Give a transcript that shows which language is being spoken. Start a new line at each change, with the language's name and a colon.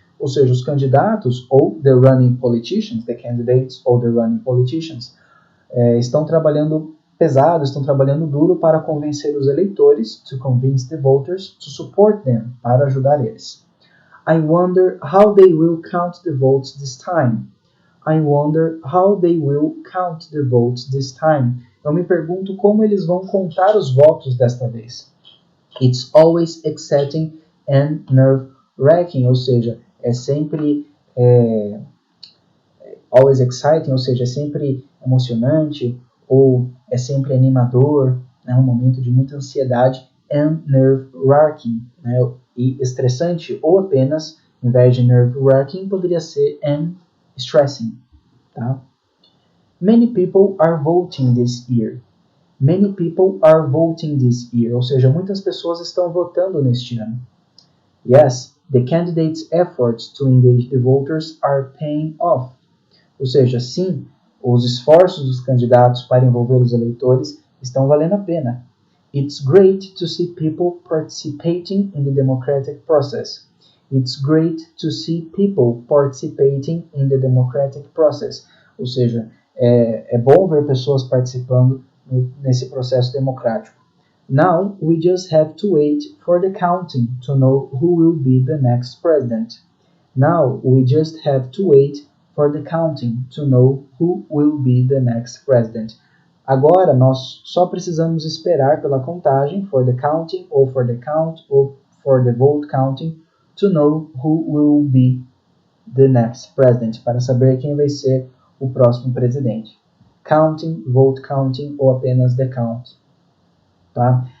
Portuguese: Ou seja, os candidatos ou
English: the running politicians, the candidates ou the running politicians,
Portuguese: estão trabalhando pesado, estão trabalhando duro para convencer os eleitores,
English: to convince the voters, to support them,
Portuguese: para ajudar eles.
English: I wonder how they will count the votes this time. I wonder how they will count the votes this time.
Portuguese: Eu me pergunto como eles vão contar os votos desta vez.
English: It's always exciting and nerve-wracking,
Portuguese: ou seja, é sempre always exciting, ou seja, é sempre emocionante, ou é sempre animador, né, um momento de muita ansiedade,
English: and nerve-wracking,
Portuguese: né, e estressante, ou apenas, em vez de nerve-wracking, poderia ser
English: and stressing.
Portuguese: Tá?
English: Many people are voting this year. Many people are voting this year,
Portuguese: ou seja, muitas pessoas estão votando neste ano.
English: Yes, the candidates' efforts to engage the voters are paying off.
Portuguese: Ou seja, sim, os esforços dos candidatos para envolver os eleitores estão valendo a pena.
English: It's great to see people participating in the democratic process. It's great to see people participating in the democratic process.
Portuguese: Ou seja, é bom ver pessoas participando nesse processo democrático.
English: Now we just have to wait for the counting to know who will be the next president. Now we just have to wait for the counting to know who will be the next president.
Portuguese: Agora nós só precisamos esperar pela contagem,
English: for the counting, ou for the count, ou for the vote counting, to know who will be the next president,
Portuguese: para saber quem vai ser o próximo presidente.
English: Counting, vote counting,
Portuguese: ou apenas
English: the count. Tá?